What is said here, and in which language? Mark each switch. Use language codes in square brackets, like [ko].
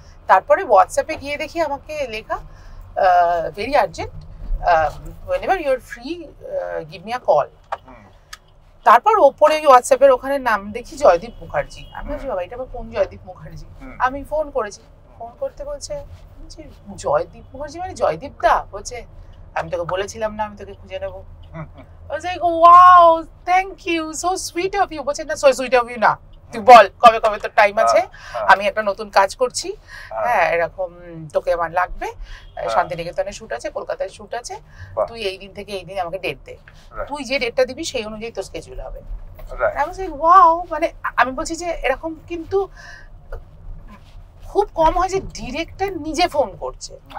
[bn] তারপরে হোয়াটসঅ্যাপে গিয়ে দেখি আমাকে লেখা very urgent, [en] whenever you're free give me a call। [bn] তারপর ওপরে হোয়াটসঅ্যাপের ওখানে নাম দেখি জয়দীপ মুখার্জি। আমি বলছি বাবা এটা আবার কোন জয়দীপ মুখার্জি? আমি ফোন করেছি, ফোন করতে বলছে জয়দীপ মুখার্জি মানে জয়দীপ দা? বলছে আমি তোকে বলেছিলাম না আমি তোকে খুঁজে নেবো। [en] I was like, wow, thank you, so sweet of you। [bn] বলছে না [en] so sweet of you [bn] না, তুই বল কবে কবে তোর টাইম আছে, আমি একটা নতুন কাজ করছি, হ্যাঁ এরকম তোকে আমার লাগবে, শান্তিনিকেতনে শুট আছে, কলকাতায় শুট আছে, তুই এই দিন থেকে এই দিন আমাকে ডেট দে, তুই যে ডেটটা দিবি সেই অনুযায়ী তোর স্কেডিউল হবে। [en] I was like, wow, [bn] মানে আমি বলছি যে এরকম কিন্তু খুব কম হয় যে ডিরেক্টর নিজে ফোন করছে।